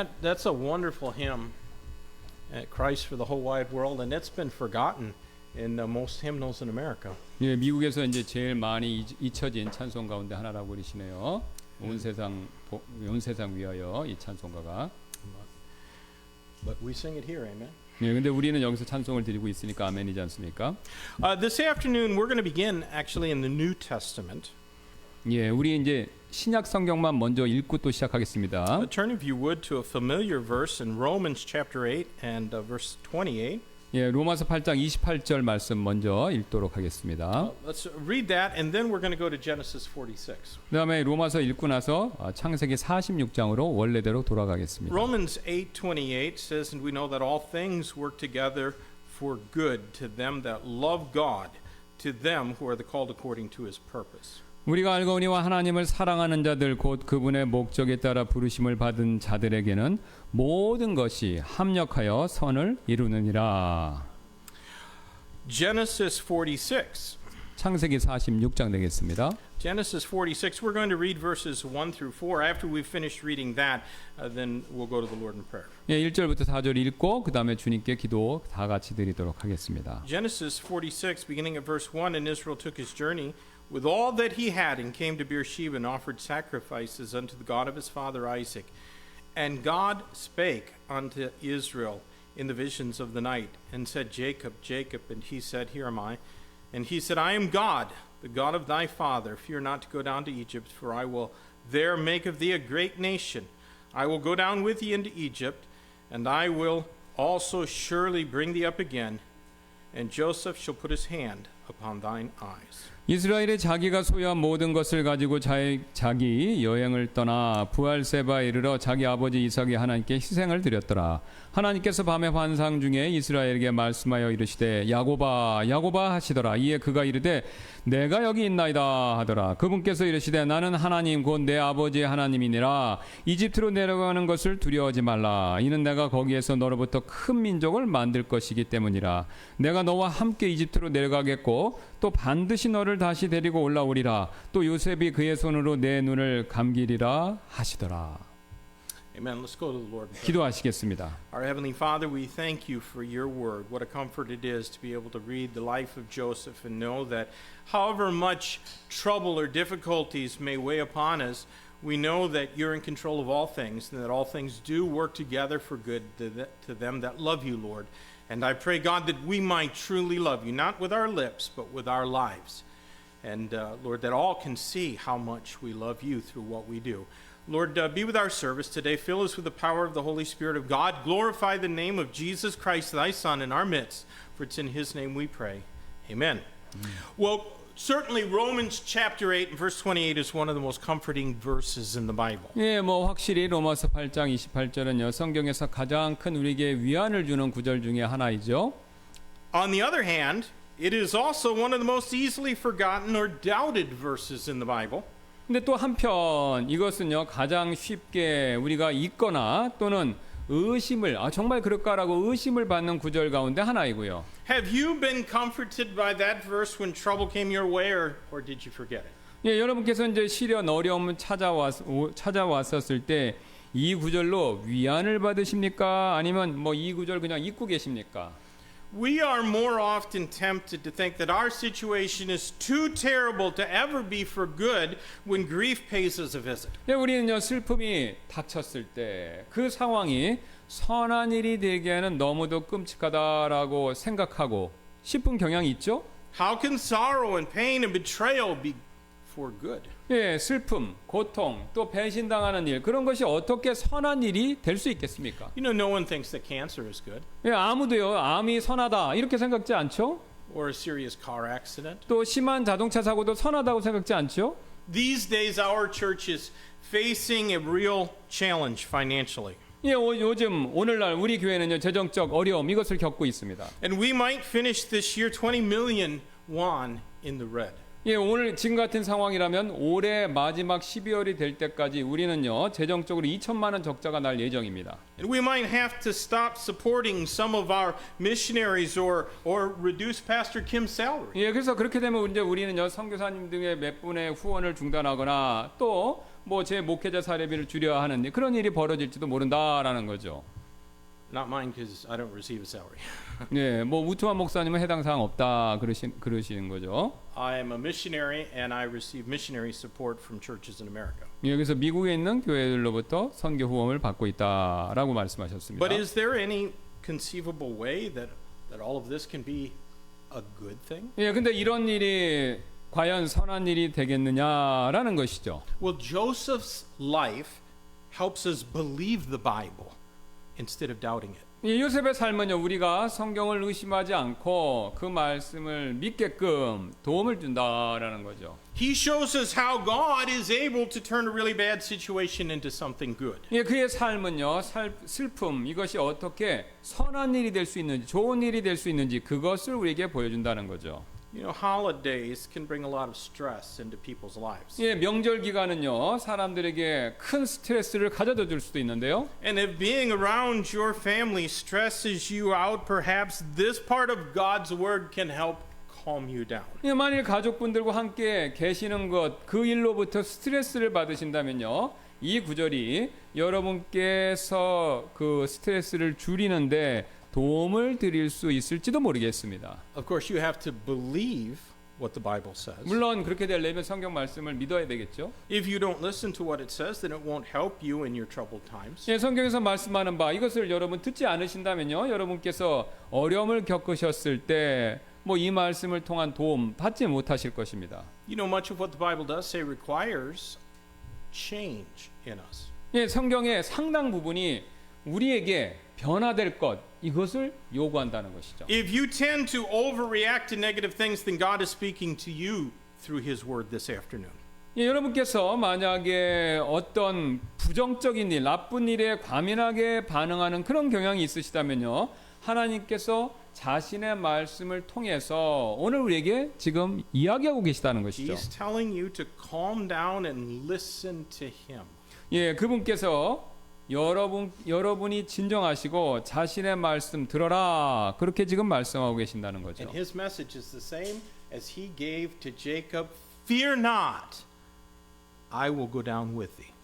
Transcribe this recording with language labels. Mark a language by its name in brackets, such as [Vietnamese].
[English] That's a wonderful hymn, Christ for the whole wide world, and it's been forgotten in most hymnals in America. [Korean] 예, 미국에서 이제 제일 많이 잊혀진 찬송 가운데 하나라고 그러시네요. 온 세상 위하여 이 찬송가가. [English] But we sing it here, amen. [Korean] 예, 근데 우리는 여기서 찬송을 드리고 있으니까 아멘이지 않습니까? [English] This afternoon, we're going to begin actually in the New Testament. [Korean] 예, 우리 이제 신약 성경만 먼저 읽고 또 시작하겠습니다. [English] Turn if you would to a familiar verse in Romans chapter 8 and verse 28. [Korean] 예, 로마서 8장 28절 말씀 먼저 읽도록 하겠습니다. [English] Let's read that, and then we're going to go to Genesis 46. [Korean] 그다음에 로마서 읽고 나서 창세기 46장으로 원래대로 돌아가겠습니다. [English] Romans 8:28 says, and we know that all things work together for good to them that love God, to them who are the called according to His purpose. [Korean] 우리가 알거니와 하나님을 사랑하는 자들 곧 그분의 목적에 따라 부르심을 받은 자들에게는 모든 것이 합력하여 선을 이루느니라. [English] Genesis 46. [Korean] 창세기 46장 되겠습니다. [English] Genesis 46. We're going to read verses 1 through 4. After we've finished reading that, then we'll go to the Lord in prayer. [Korean] 예, 1절부터 4절 읽고 그다음에 주님께 기도 다 같이 드리도록 하겠습니다. [English] Genesis 46, beginning at verse 1, and Israel took his journey with all that he had and came to Beersheba and offered sacrifices unto the God of his father Isaac. And God spake unto Israel in the visions of the night and said, Jacob, Jacob. And he said, Here am I. And he said, I am God, the God of thy father. Fear not to go down to Egypt, for I will there make of thee a great nation. I will go down with thee into Egypt, and I will also surely bring thee up again. and Joseph shall put his hand upon thine eyes. [Korean] 이스라엘이 자기가 소유한 모든 것을 가지고 자기 여행을 떠나 부알세바에 이르러 자기 아버지 이삭이 하나님께 희생을 드렸더라. 하나님께서 밤의 환상 중에 이스라엘에게 말씀하여 이르시되 야고바 야고바 하시더라. 이에 그가 이르되 내가 여기 있나이다 하더라. 그분께서 이르시되 나는 하나님 곧 내 아버지의 하나님이니라. 이집트로 내려가는 것을 두려워하지 말라. 이는 내가 거기에서 너로부터 큰 민족을 만들 것이기 때문이라. 내가 너와 함께 이집트로 내려가겠고 또 반드시 너를 다시 데리고 올라오리라. 또 요셉이 그의 손으로 내 눈을 감기리라 하시더라. [English] Amen. Let's go to the Lord in prayer. [Korean] 기도하시겠습니다. [English] Our Heavenly Father, we thank you for your word. What a comfort it is to be able to read the life of Joseph and know that however much trouble or difficulties may weigh upon us, we know that you're in control of all things and that all things do work together for good to them that love you, Lord. And I pray, God, that we might truly love you, not with our lips, but with our lives. And Lord, that all can see how much we love you through what we do. Lord, be with our service today. Fill us with the power of the Holy Spirit of God. Glorify the name of Jesus Christ, thy Son, in our midst. For it's in his name we pray. Amen. Well, certainly Romans chapter 8 and verse 28 is one of the most comforting verses in the Bible. [Korean] 예, 뭐 확실히 로마서 8장 28절은요. 성경에서 가장 큰 우리에게 위안을 주는 구절 중에 하나이죠. [English] On the other hand, it is also one of the most easily forgotten or doubted verses in the Bible. [Korean] 근데 또 한편 이것은요. 가장 쉽게 우리가 잊거나 또는 의심을 정말 그럴까라고 의심을 받는 구절 가운데 하나이고요. [English] Have you been comforted by that verse when trouble came your way, or did you forget it? [Korean] 예, 여러분께서 이제 시련 어려움 찾아왔었을 때 이 구절로 위안을 받으십니까? 아니면 뭐 이 구절 그냥 잊고 계십니까? [English] We are more often tempted to think that our situation is too terrible to ever be for good when grief pays us a visit. [Korean] 예, 우리는요 슬픔이 닥쳤을 때 그 상황이 선한 일이 되기에는 너무도 끔찍하다라고 생각하고 싶은 경향이 있죠. [English] How can sorrow and pain and betrayal be for good? [Korean] 예, 슬픔, 고통, 또 배신당하는 일 그런 것이 어떻게 선한 일이 될 수 있겠습니까? [English] You know, no one thinks that cancer is good, [Korean] 예, 아무도요 암이 선하다 이렇게 생각지 않죠. [English] or a serious car accident. [Korean] 또 심한 자동차 사고도 선하다고 생각지 않죠. [English] These days, our church is facing a real challenge financially. [Korean] 예, 요즘 오늘날 우리 교회는요 재정적 어려움 이것을 겪고 있습니다. [English] And we might finish this year 20 million won in the red. [Korean] 예, 오늘 지금 같은 상황이라면 올해 마지막 12월이 될 때까지 우리는요 재정적으로 2천만 원 적자가 날 예정입니다. [English] And we might have to stop supporting some of our missionaries or reduce Pastor Kim's salary. [Korean] 예, 그래서 그렇게 되면 이제 우리는요 선교사님 등의 몇 분의 후원을 중단하거나 또 뭐 제 목회자 사례비를 줄여야 하는 그런 일이 벌어질지도 모른다라는 거죠. [English] Not mine because I don't receive a salary. [Korean] 예, 뭐 우투한 목사님은 해당 사항 없다 그러시는 거죠. [English] I am a missionary and I receive missionary support from churches in America. [Korean] 예, 그래서 미국에 있는 교회들로부터 선교 후원을 받고 있다라고 말씀하셨습니다. [English] But is there any conceivable way that all of this can be a good thing? [Korean] 예, 근데 이런 일이 과연 선한 일이 되겠느냐라는 것이죠. [English] Well, Joseph's life helps us believe the Bible instead of doubting it. [Korean] 이 요셉의 삶은요 우리가 성경을 의심하지 않고 그 말씀을 믿게끔 도움을 준다라는 거죠. [English] He shows us how God is able to turn a really bad situation into something good. [Korean] 예, 그의 삶은요 슬픔 이것이 어떻게 선한 일이 될 수 있는지 좋은 일이 될 수 있는지 그것을 우리에게 보여준다는 거죠. [English] You know, holidays can bring a lot of stress into people's lives. [Korean] 예, 명절 기간은요 사람들에게 큰 스트레스를 가져다 줄 수도 있는데요. [English] And if being around your family stresses you out, perhaps this part of God's word can help calm you down. [Korean] 예, 만일 가족분들과 함께 계시는 것 그 일로부터 스트레스를 받으신다면요 이 구절이 여러분께서 그 스트레스를 줄이는데 도움을 드릴 수 있을지도 모르겠습니다. [English] Of course, you have to believe what the Bible says. [Korean] 물론 그렇게 되려면 성경 말씀을 믿어야 되겠죠. [English] If you don't listen to what it says, then it won't help you in your troubled times. [Korean] 예, 성경에서 말씀하는 바 이것을 여러분 듣지 않으신다면요 여러분께서 어려움을 겪으셨을 때 뭐 이 말씀을 통한 도움 받지 못하실 것입니다. [English] You know, much of what the Bible does say requires change in us. [Korean] 예, 성경의 상당 부분이 우리에게 변화될 것 이것을 요구한다는 것이죠. [English] If you tend to overreact to negative things, then God is speaking to you through His Word this afternoon. [Korean] 예, 여러분께서 만약에 어떤 부정적인 일, 나쁜 일에 과민하게 반응하는 그런 경향이 있으시다면요, 하나님께서 자신의 말씀을 통해서 오늘 우리에게 지금 이야기하고 계시다는 것이죠. [English] He's telling you to calm down and listen to Him. [Korean] 예, 그분께서 여러분이 진정하시고 자신의 말씀 들어라, 그렇게 지금 말씀하고 계신다는 거죠. [English] And His message is the same as He gave to Jacob. Fear not, I will go down with thee.